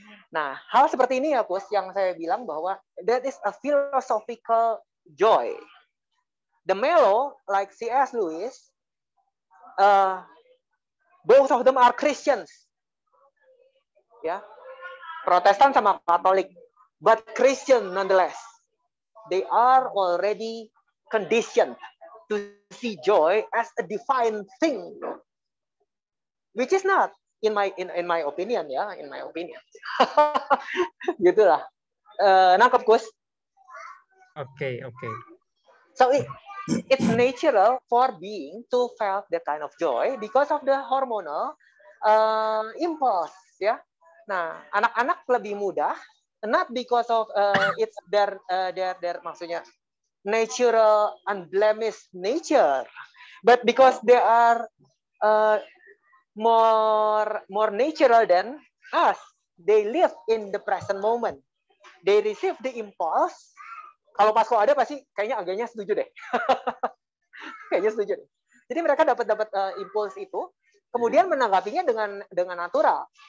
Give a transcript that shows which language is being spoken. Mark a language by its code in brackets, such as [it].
[id] Nah, hal seperti ini ya, Kus, yang saya bilang bahwa [en] that is a philosophical joy. The Mello, like C.S. Lewis, both of them are Christians. [id] Ya, Protestan sama Katolik, [en] but Christian nonetheless. They are already conditioned to see joy as a divine thing, which is not, in my opinion ya, in my opinion. [id] Gitulah. Nangkep, Kus? Oke. [en] So it's natural for being to feel that kind of joy because of the hormonal impulse, ya. [id] Nah, anak-anak lebih mudah, [en] not because of it's their [id] maksudnya [en] natural unblemished nature, but because they are more natural than us. They live in the present moment. They receive the impulse. [id] Kalau Pasko ada pasti agaknya setuju deh. Kayaknya setuju deh. Jadi mereka dapat impuls itu, kemudian menanggapinya dengan natural.